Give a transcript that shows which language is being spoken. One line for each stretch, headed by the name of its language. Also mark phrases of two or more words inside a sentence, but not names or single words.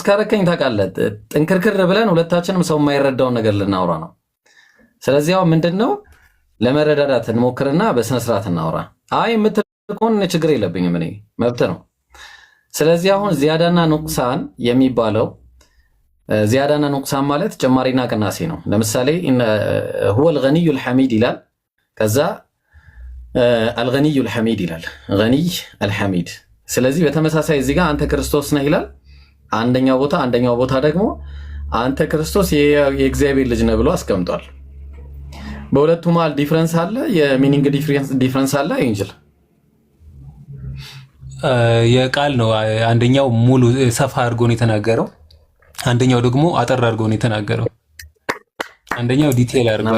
Amharic: ካረከኝ ታውቃለህ፣ ጥንክርክር ብለን ሁለታችንም ሰው የማይረዳውን ነገር ልናውራ ነው። ስለዚህ አሁን ምንድነው ለመረዳዳት እንሞክርና በስነ ስርዓት እናውራ። አይ የምትልቆን ችግር የለብኝም፣ እኔ መብት ነው። ስለዚህ አሁን
Arabic: زيادة ونقصان
Amharic: የሚባለው ዚያዳና ኑቅሳን ማለት ጭማሪና ቅናሴ ነው። ለምሳሌ
Arabic: هو الغني الحميد
Amharic: ይላል፣ ከዛ
Arabic: الغني الحميد
Amharic: ይላል፣
Arabic: غني الحميد።
Amharic: ስለዚህ በተመሳሳይ እዚህ ጋር አንተ ክርስቶስ ነህ ይላል አንደኛው ቦታ ደግሞ አንተ ክርስቶስ የእግዚአብሔር ልጅ ነህ ብሎ አስቀምጧል። በሁለቱ መሃል ዲፍረንስ አለ፣
English: meaning difference
Amharic: አለ። ኢንጅል የቃል ነው። አንደኛው ሙሉ ሰፋ አድርጎ ነው የተናገረው፣ አንደኛው ደግሞ አጠር አድርጎ ነው የተናገረው። አንደኛው ዲቴል አድርጓል።